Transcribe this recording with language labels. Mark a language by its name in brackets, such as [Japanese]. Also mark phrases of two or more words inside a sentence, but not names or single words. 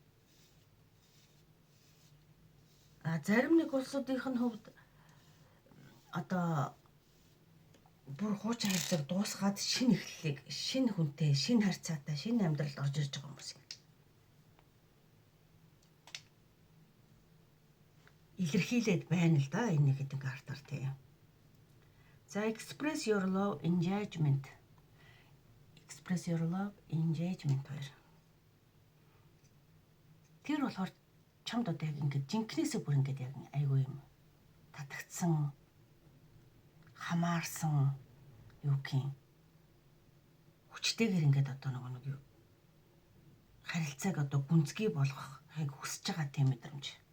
[Mongolian] Зарим нэг улсуудын хувьд одоо бүр хуучин харилцааг дуусгаад шинэ эхлэлийг, шинэ хүнтэй, шинэ харьцаатай, шинэ амьдралд орж ирж байгаа хүмүүс юм. Илэрхийлээд байна л да энэ нэг хэдэн картаар тийм. [English] За express your love engagement. Express your love engagement хоёр. [Mongolian] Тэр болохоор чамд одоо яг ингээд жинкнээсээ бүр ингээд яг айгүй юм. Татагдсан, хамаарсан юу гин. Хүчтэйгээр ингээд одоо нэг юу харилцааг одоо гүнзгий болгохыг хүсэж байгаа тийм мэдрэмж.